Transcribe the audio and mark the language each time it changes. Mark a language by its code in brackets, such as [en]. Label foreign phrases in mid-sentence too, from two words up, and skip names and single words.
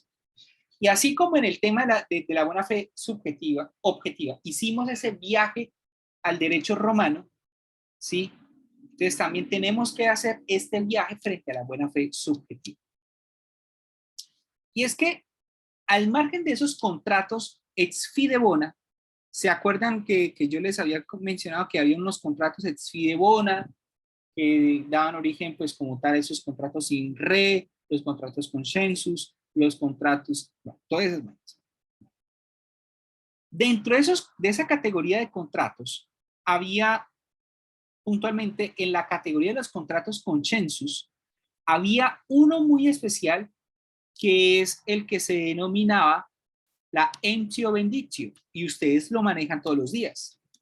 [es] Y así como en el tema de la buena fe subjetiva, objetiva, hicimos ese viaje al derecho romano, ¿sí? Entonces también tenemos que hacer este viaje frente a la buena fe subjetiva. Y es que al margen de esos contratos [la] ex fide bona, [es] ¿se acuerdan que yo les había mencionado que había unos contratos [la] ex fide bona [es] que daban origen pues como tal a esos contratos [la] in re, [es] los contratos consensus, los contratos, bueno, todas esas maneras. Dentro de esa categoría de contratos había puntualmente en la categoría de los contratos consensus, había uno muy especial que es el que se denominaba la [la] emptio benditio, [es] y ustedes lo manejan todos los días.